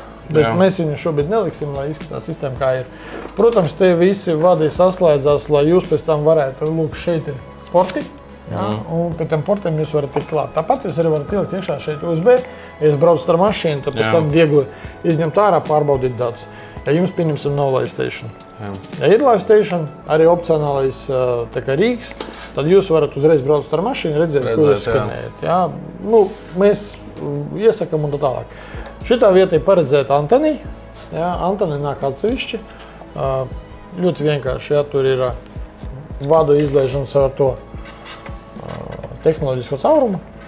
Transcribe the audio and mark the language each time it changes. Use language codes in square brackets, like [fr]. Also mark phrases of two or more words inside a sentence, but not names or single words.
[lv] Bet mēs viņu šobrīd neliksim, lai izskatās sistēma, kā ir. Protams, te visi vadi saslēdzās, lai jūs pēc tam varētu, lūk, šeit ir porti, un pēc tam portiem jūs varat tikt klāt. Tāpat jūs arī varat ielikt iekšā šeit USB, ja jūs braucat ar mašīnu, tad pēc tam viegli izņemt ārā, pārbaudīt datus. Ja jums, pieņemsim, nav [en] live station. [lv] Ja ir [en] live station, [lv] arī opcionālais rīks, tad jūs varat uzreiz braucat ar mašīnu, redzēt, ko jūs skanējat. Mēs iesakam un tā tālāk. Šitā vieta ir paredzēta antenī. Anteni nāk atsevišķi. Ļoti vienkārši, tur ir vadu izlaižams ar to tehnoloģisko caurumu.